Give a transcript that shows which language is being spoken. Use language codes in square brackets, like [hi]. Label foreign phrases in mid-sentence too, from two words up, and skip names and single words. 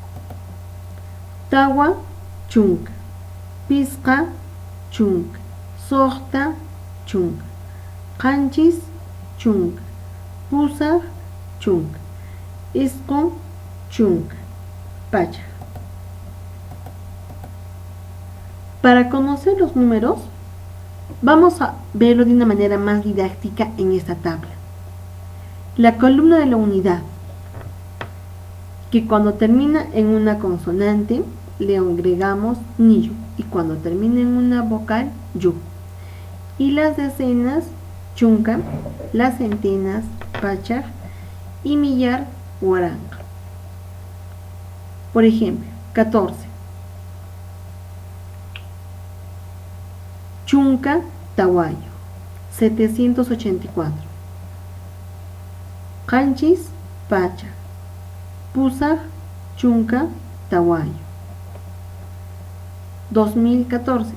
[qu] Tawa chunka, pisqa chunka, soqta chunka, qanchis chunka, pusaq chunka, isqun chunka, pacha. [es] Para conocer los números, vamos a verlo de una manera más didáctica en esta tabla. La columna de la unidad, que cuando termina en una consonante le agregamos niyu, y cuando termina en una vocal, yu. Y las decenas, chunka, las centenas, pachar, y millar, waranqa. Por ejemplo, 14. [qu] Chunka tawayo, 784. Qanchis pacha, pusaq chunka tawayo. 2014.